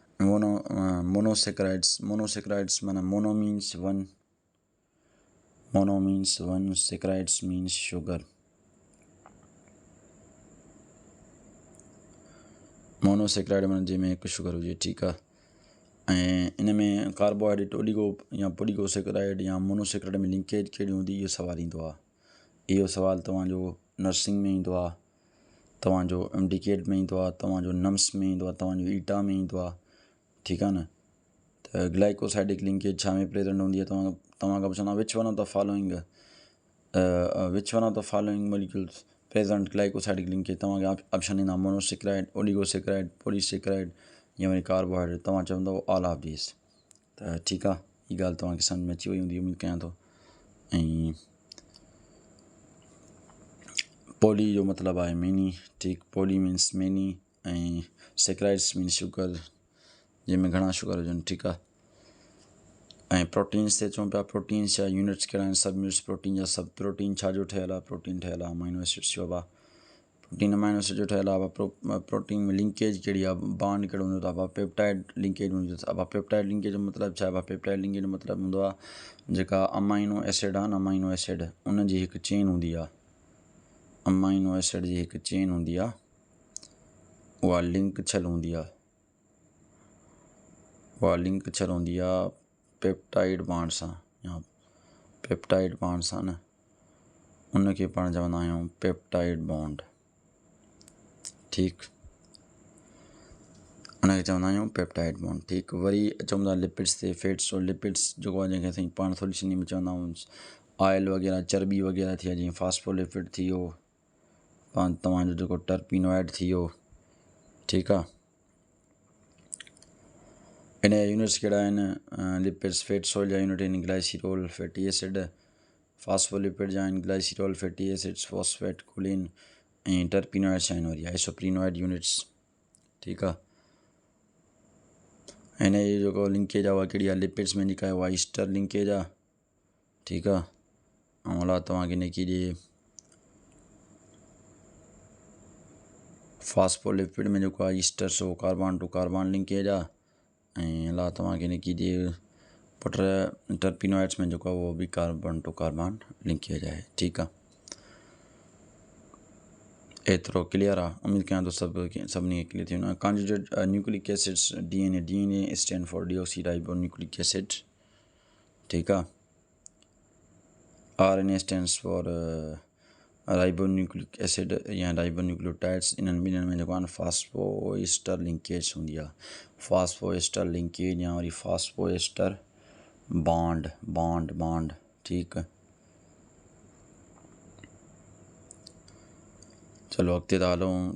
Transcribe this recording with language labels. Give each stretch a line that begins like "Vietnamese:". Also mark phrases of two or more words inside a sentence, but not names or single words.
English: monosaccharides माना mono means 1, saccharides means sugar।
Sindhi: मोनोसेक्राइड माना जंहिंमें हिकु शुगर हुजे। ठीकु आहे। ऐं इन में कार्बोहाइड्रेट, ओलिगो या पॉलीगोसेक्राइड या मोनोसेक्राइड में लिंकेज कहिड़ी हूंदी, इहो सवाल ईंदो आहे। इहो सवाल तव्हांजो नर्सिंग में ईंदो आहे, तव्हांजो एमडीकेट में ईंदो आहे, तव्हांजो नम्स में ईंदो आहे, तव्हांजो ईटा में ईंदो आहे। ठीकु आहे न। त
English: glycosidic linkage
Sindhi: छा में प्रेजेंट हूंदी आहे, तव्हां खां पुछंदा
English: which one of the following molecules present glycosidic linkage,
Sindhi: तव्हांखे ऑप्शन ईंदा मोनोसेक्राइड, ओलिगोसेक्राइड, पॉलीसेक्राइड या वरी कार्बोहाइड्रेट। तव्हां चवंदव
English: all of these.
Sindhi: त ठीकु आहे। हीअ ॻाल्हि तव्हांखे सम्झ में अची वई हूंदी उमेद कयां थो। ऐं पॉली जो मतिलबु आहे मेनी। ठीकु।
English: poly means many,
Sindhi: ऐं
English: saccharides means sugar,
Sindhi: जंहिंमें घणा शुगर हुजनि। ठीकु आहे। ऐं प्रोटीन्स ते चऊं पिया, प्रोटीन्स जा यूनिट्स कहिड़ा आहिनि,
English: sub units
Sindhi: प्रोटीन जा। सब प्रोटीन छा जो ठहियलु आहे, प्रोटीन ठहियलु आहे
English: amino acids
Sindhi: जो। प्रोटीन
English: amino acid
Sindhi: जो ठहियलु आहे। प्रोटीन में लिंकेज कहिड़ी आहे, बॉन्ड कहिड़ो हूंदो आहे,
English: peptide linkage
Sindhi: हूंदो आहे।
English: peptide linkage
Sindhi: जो मतिलबु छा आहे,
English: peptide linkage
Sindhi: जो मतिलबु हूंदो आहे जेका
English: amino acid
Sindhi: आहे न,
English: amino acid
Sindhi: उन जी हिकु चेन हूंदी आहे।
English: amino acid
Sindhi: जी हिकु चेन हूंदी आहे, उहा लिंक थियलु हूंदी आहे।
English: peptide bond
Sindhi: सां, या
English: peptide bond
Sindhi: सां न, उनखे पाण चवंदा आहियूं
English: peptide bond.
Sindhi: ठीकु। उनखे चवंदा आहियूं
English: peptide bond.
Sindhi: ठीकु। वरी चऊं था लिपिड्स ते, फैट्स और लिपिड्स जेको आहे जंहिंखे असां पाण थोरी सिंधी में चवंदा आहियूं ऑयल वग़ैरह, चर्बी वग़ैरह थी, जीअं फास्फोलिपिड थी वियो, तव्हांजो जेको टर्पिनोइड थी वियो। ठीकु आहे। इन जा यूनिट्स कहिड़ा आहिनि,
English: lipids fats oil
Sindhi: जा यूनिट आहिनि ग्लाइसिरोल,
English: fatty acid.
Sindhi: फास्फोलिपिड जा आहिनि ग्लाइसिरोल,
English: fatty acids,
Sindhi: फॉस्फेट, कोलिन। ऐं टर्पिनोइड्स आहिनि वरी
English: isoprenoid units.
Sindhi: ठीकु आहे। हिन जो जेको लिंकेज आहे उहा कहिड़ी आहे, लिपिड्स में जेका आहे उहा
English: ester linkage
Sindhi: आहे,
Hindi: ठीक है।
Sindhi: ऐं अलावा तव्हांखे इनकी ॾिए फॉस्फोलिपिड में जेको आहे ईस्टर्स हो
English: carbon to carbon linkage
Sindhi: आहे। ऐं अलावा तव्हांखे इनकी ॾिए टर्पिनोइड्स में जेको आहे उहो बि
English: carbon to carbon linkage
Sindhi: आहे। ठीकु आहे, एतिरो क्लियर आहे। उमेदु कयां थो सभिनी खे क्लियर थी वञो आहे।
English: conjugate nucleic acids DNA stand for deoxy ribo nucleic acid.
Sindhi: ठीकु आहे।
English: RNA stands for ribo nucleic acid या ribo nucleotides।
Sindhi: इन्हनि ॿिन्हिनि में जेको आहे न
English: phosphoester linkage
Sindhi: हूंदी आहे।
English: phosphoester linkage
Sindhi: या वरी
English: phosphoester bond bond bond.
Sindhi: ठीकु आहे, चलो अॻिते था हलूं।